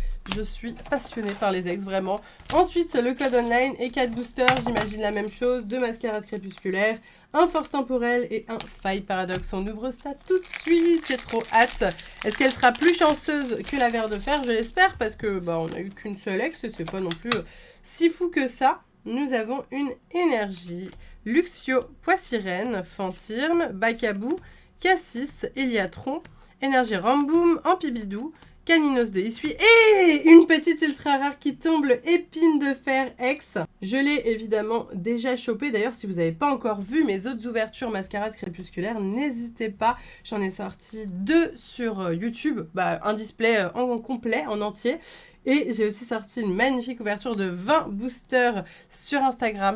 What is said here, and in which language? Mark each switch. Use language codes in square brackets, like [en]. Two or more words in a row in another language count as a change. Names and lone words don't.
[fr] je suis passionnée par les ex, vraiment. Ensuite, le code online et 4 boosters, j'imagine la même chose, 2 mascarades crépusculaires, un force temporelle et un faille paradoxe. On ouvre ça tout de suite, j'ai trop hâte. Est-ce qu'elle sera plus chanceuse que la verre de fer? Je l'espère, parce que on a eu qu'une seule ex et c'est pas non plus si fou que ça. Nous avons une énergie, Luxio, Poissirène, Fantirme, Bacabou, Cassis, Eliatron, énergie Ramboum, Ampibidou, Caninos de Issui et une petite ultra rare qui tombe, le épine de fer X. Je l'ai évidemment déjà chopé. D'ailleurs, si vous n'avez pas encore vu mes autres ouvertures mascarades crépusculaires, n'hésitez pas. J'en ai sorti 2 sur YouTube, un display en complet, en entier. Et j'ai aussi sorti une magnifique ouverture de 20 boosters sur Instagram.